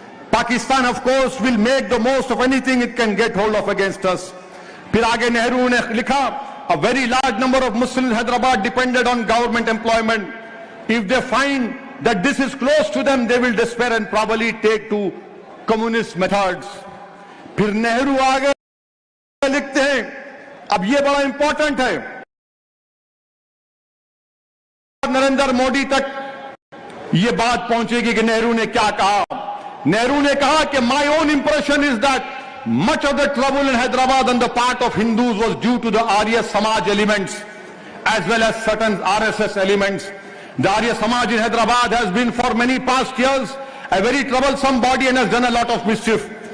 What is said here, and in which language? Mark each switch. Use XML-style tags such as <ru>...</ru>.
<en>Pakistan, of course, will make the most of anything it can get hold of against us.</en> <hi>फिर आगे नेहरू ने लिखा,</hi> <en>a very large number of Muslims in Hyderabad depended on government employment. If they find that this is close to them, they will despair and probably take to communist methods.</en> <hi>फिर नेहरू आगे लिखते हैं, अब ये बड़ा इंपॉर्टेंट है, नरेंद्र मोदी तक ये बात पहुंचेगी कि नेहरू ने क्या कहा। नेहरू ने कहा कि</hi> <en>my own impression is that much of the trouble in Hyderabad on the part of Hindus was due to the Arya Samaj elements as well as certain RSS elements. The Arya Samaj in Hyderabad has been for many past years a very troublesome body and has done a lot of mischief.</en>